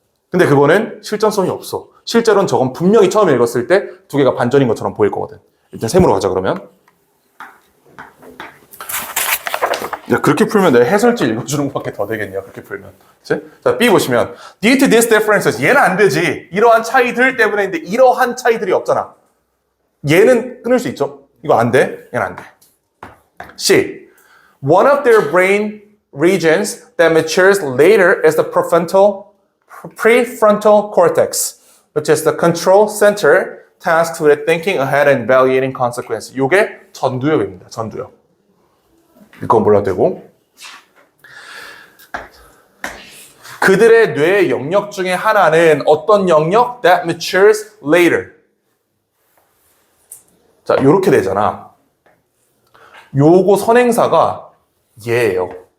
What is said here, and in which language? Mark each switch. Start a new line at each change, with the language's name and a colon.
Korean: 근데 그거는 실전성이 없어. 실제로는 저건 분명히 처음 읽었을 때 두 개가 반전인 것처럼 보일 거거든. 일단 세모로 가자 그러면. 야, 그렇게 풀면 내 해설지 읽어주는 것밖에 더 되겠냐, 그렇게 풀면. 그치? 자, B 보시면,
English: due to these differences,
Korean: 얘는 안 되지. 이러한 차이들 때문에인데, 이러한 차이들이 없잖아. 얘는 끊을 수 있죠? 이거 안 돼? 얘는 안 돼. C.
English: One of their brain regions that matures later is the prefrontal cortex, which is the control center tasked with thinking ahead and evaluating consequences.
Korean: 요게 전두엽입니다, 전두엽. 이건 몰라도 되고 그들의 뇌의 영역 중에 하나는 어떤 영역?
English: That matures later.
Korean: 자, 요렇게 되잖아. 요거 선행사가 얘예요.